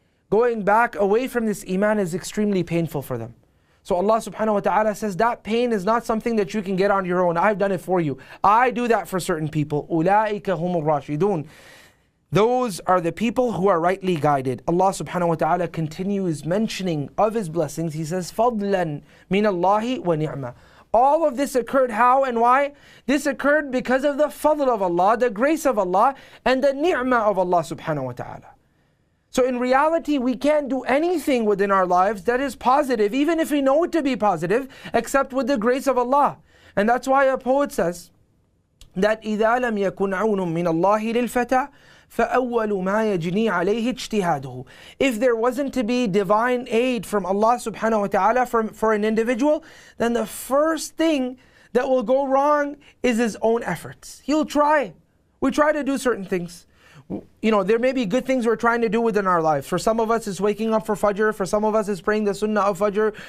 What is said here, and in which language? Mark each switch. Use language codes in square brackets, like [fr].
[en] going back away from this iman is extremely painful for them. So Allah subhanahu wa ta'ala says that pain is not something that you can get on your own. I've done it for you. I do that for certain people. [ar] أُولَٰئِكَ هُمُ الرَّاشِدُونَ. [en] Those are the people who are rightly guided. Allah subhanahu wa ta'ala continues mentioning of His blessings. He says, [ar] فَضْلًا مِنَ اللَّهِ وَنِعْمَةً. [en] All of this occurred how and why? This occurred because of the fadl of Allah, the grace of Allah, and the ni'mah of Allah subhanahu wa ta'ala. So in reality, we can't do anything within our lives that is positive, even if we know it to be positive, except with the grace of Allah. And that's why a poet says that [ar] إِذَا لَمْ يَكُنْ عَوْنٌ مِّنَ اللَّهِ لِلْفَتَى فَأَوَّلُ مَا يَجْنِي عَلَيْهِ اجْتِهَادُهُ. [en] If there wasn't to be divine aid from Allah subhanahu wa ta'ala for an individual, then the first thing that will go wrong is his own efforts. He'll try. We try to do certain things. You know, there may be good things we're trying to do within our lives. For some of us, it's waking up for Fajr. For some of us, it's praying the Sunnah of Fajr.